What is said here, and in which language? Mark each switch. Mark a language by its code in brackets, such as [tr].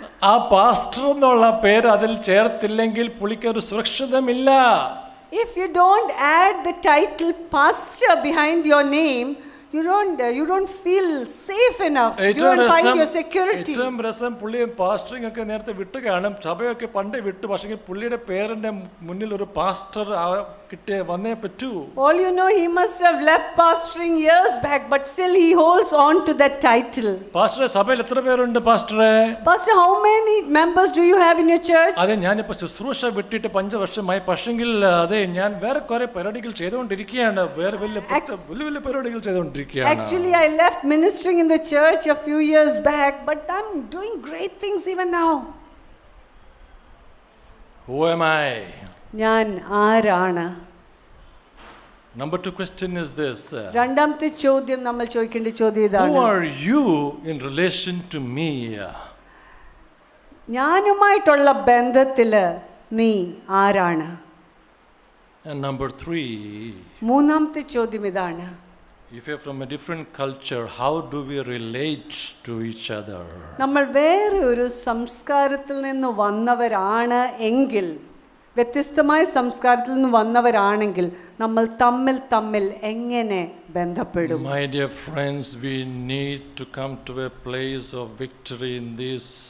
[ml] ആ പാസ്റ്റർ എന്നുള്ള പേര് അതിൽ ചേർത്തില്ലെങ്കിൽ പുള്ളിക്കൊരു സുരക്ഷിതമില്ല. [en] If you don't add the title pastor behind your name, you don't feel safe enough. You don't find your security. [ml] ഏറ്റവും രസം, പുള്ളി പാസ്റ്ററിംഗ് ഒക്കെ നേരത്തെ വിട്ട് കാണും, സഭയൊക്കെ പണ്ടേ വിട്ടു. പക്ഷേ പുള്ളിയുടെ പേരിന്റെ മുന്നിൽ ഒരു പാസ്റ്റർ കിട്ടിയ വന്നേ പറ്റൂ. [en] All you know, he must have left pastoring years back, but still he holds on to that title. [ml] പാസ്റ്ററെ, സഭയിൽ എത്ര പേരുണ്ട് പാസ്റ്ററെ? [en] Pastor, how many members do you have in your church? [ml] അതെ, ഞാനിപ്പോ ശുശ്രൂഷ വിട്ടിട്ട് 5 വർഷമായി. പക്ഷെങ്കിൽ അതെ, ഞാൻ വേറെ കുറെ പരിപാടികൾ ചെയ്തുകൊണ്ടിരിക്കുകയാണ്, വേറെ വലിയ പരിപാടികൾ ചെയ്തുകൊണ്ടിരിക്കുകയാണ്. [en] Actually, I left ministering in the church a few years back, but I'm doing great things even now. Who am I? [ml] ഞാൻ ആരാണ്? [en] Number 2 question is this. [ml] രണ്ടാമത്തെ ചോദ്യം നമ്മൾ ചോദിക്കേണ്ട ചോദ്യം ഇതാണ്. [en] Who are you in relation to me? [ml] ഞാനുമായിട്ടുള്ള ബന്ധത്തില് നീ ആരാണ്? [en] And number 3. [ml] മൂന്നാമത്തെ ചോദ്യം ഇതാണ്. [en] If you're from a different culture, how do we relate to each other? [ml] നമ്മൾ വേറെ ഒരു സംസ്കാരത്തിൽ നിന്ന് വന്നവരാണ് എങ്കിൽ, വ്യത്യസ്തമായ സംസ്കാരത്തിൽ നിന്ന് വന്നവരാണെങ്കിൽ നമ്മൾ തമ്മിൽ എങ്ങനെ ബന്ധപ്പെടും? [en] My dear friends, we need to come to a place of victory in this.